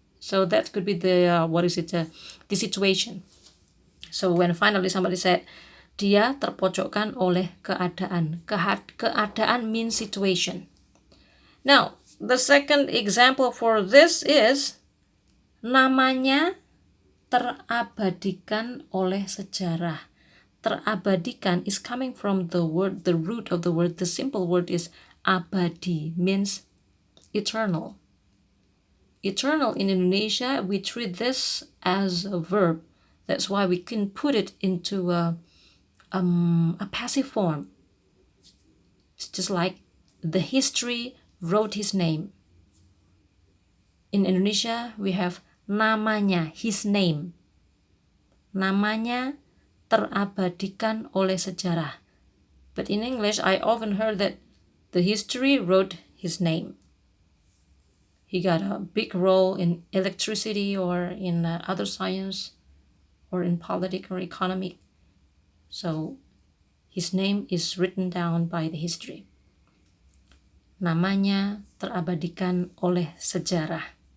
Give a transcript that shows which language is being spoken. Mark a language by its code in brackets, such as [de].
[en] So that could be the the situation. So when finally somebody said, [id] dia terpojokkan oleh keadaan. [en] Keadaan means situation. Now, the second example for this is [id] Namanya terabadikan oleh sejarah. [en] Terabadikan is coming from the word, the root of the word, the simple word is abadi, means eternal. Eternal in Indonesia, we treat this as a verb. That's why we can put it into a passive form. It's just like the history wrote his name. In Indonesia, we have namanya, his name. [id] Namanya terabadikan oleh sejarah. [en] But in English, I often heard that the history wrote his name. He got a big role in electricity or in other science or in politics or economy. So his name is written down by the history. [id] Namanya terabadikan oleh sejarah.